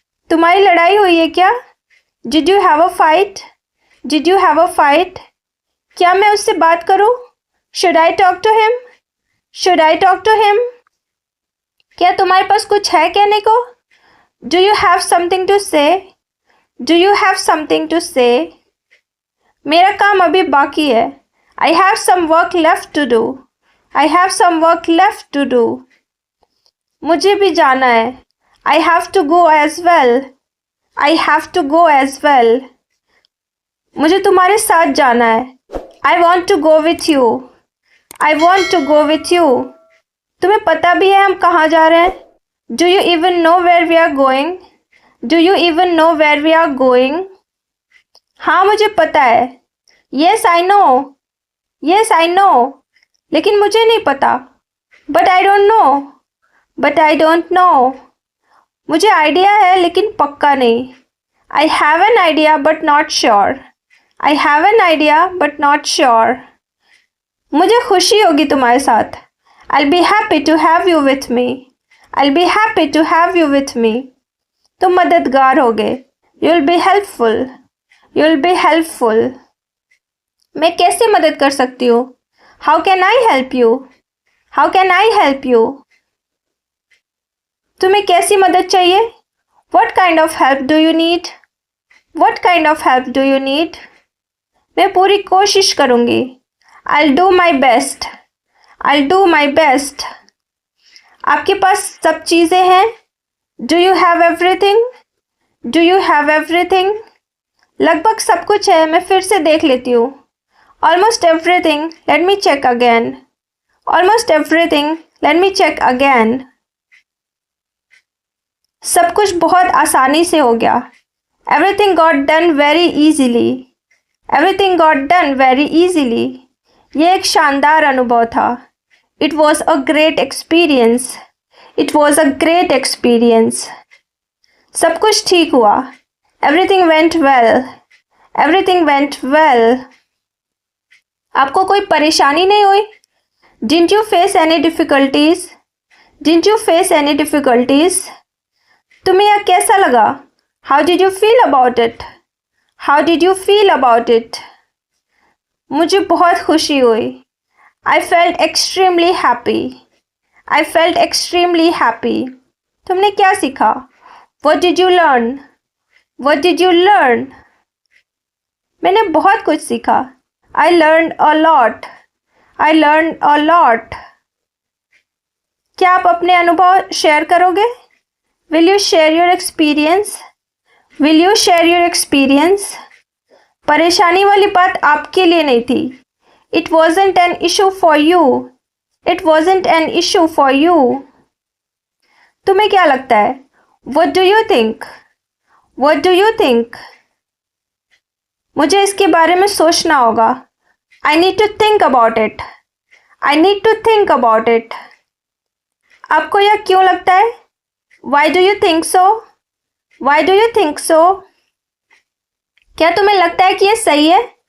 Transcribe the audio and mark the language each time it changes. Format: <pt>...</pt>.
<hi>तुम्हारी लड़ाई हुई है क्या?</hi> <en>Did you have a fight? Did you have a fight?</en> <hi>क्या मैं उससे बात करूं?</hi> <en>Should I talk to him? Should I talk to him?</en> <hi>क्या तुम्हारे पास कुछ है कहने को?</hi> <en>Do you have something to say? Do you have something to say?</en> <hi>मेरा काम अभी बाकी है.</hi> <en>I have some work left to do. I have some work left to do.</en> <hi>मुझे भी जाना है.</hi> <en>I have to go as well. I have to go as well.</en> <hi>मुझे तुम्हारे साथ जाना है.</hi> <en>I want to go with you. I want to go with you.</en> <hi>तुम्हें पता भी है हम कहाँ जा रहे हैं?</hi> <en>Do you even know where we are going? Do you even know where we are going?</en> <hi>हाँ, मुझे पता है.</hi> <en>Yes, I know. Yes, I know.</en> <hi>लेकिन मुझे नहीं पता.</hi> <en>But I don't know, but I don't know.</en> <hi>मुझे आइडिया है लेकिन पक्का नहीं।</hi> <en>I have an idea but not sure, I have an idea but not sure.</en> <hi>मुझे खुशी होगी तुम्हारे साथ।</hi> <en>I'll be happy to have you with me, I'll be happy to have you with me।</en> <hi>तुम मददगार होगे।</hi> <en>You'll be helpful, you'll be helpful।</en> <hi>मैं कैसे मदद कर सकती हूँ?</hi> <en>How can I help you, how can I help you।</en> <hi>तुम्हें कैसी मदद चाहिए?</hi> <en>What kind of help do you need, what kind of help do you need।</en> <hi>मैं पूरी कोशिश करूँगी।</hi> <en>I'll do my best, I'll do my best।</en> <hi>आपके पास सब चीज़ें हैं?</hi> <en>Do you have everything, do you have everything।</en> <hi>लगभग सब कुछ है, मैं फिर से देख लेती हूँ।</hi> <en>Almost everything, let me check again, almost everything, let me check again।</en> <hi>सब कुछ बहुत आसानी से हो गया।</hi> <en>Everything got done very easily, everything got done very easily।</en> <hi>ये एक शानदार अनुभव था।</hi> <en>It was a great experience, it was a great experience।</en> <hi>सब कुछ ठीक हुआ।</hi> <en>Everything went well, everything went well।</en> <hi>आपको कोई परेशानी नहीं हुई?</hi> <en>Didn't you face any difficulties, didn't you face any difficulties।</en> <hi>तुम्हें यह कैसा लगा?</hi> <en>How did you feel about it, how did you feel about it।</en> <hi>मुझे बहुत खुशी हुई।</hi> <en>I felt extremely happy, I felt extremely happy।</en> <hi>तुमने क्या सीखा?</hi> <en>What did you learn, what did you learn।</en> <hi>मैंने बहुत कुछ सीखा।</hi> <en>I learned a lot, I learned a lot।</en> <hi>क्या आप अपने अनुभव शेयर करोगे?</hi> <en>Will you share your experience, will you share your experience।</en> <hi>परेशानी वाली बात आपके लिए नहीं थी।</hi> <en>It wasn't an issue for you, it wasn't an issue for you।</en> <hi>तुम्हें क्या लगता है?</hi> <en>What do you think, what do you think।</en> <hi>मुझे इसके बारे में सोचना होगा।</hi> <en>I need to think about it, I need to think about it।</en> <hi>आपको यह क्यों लगता है?</hi> <en>Why do you think so, why do you think so।</en> <hi>क्या तुम्हें लगता है कि यह सही है?</hi>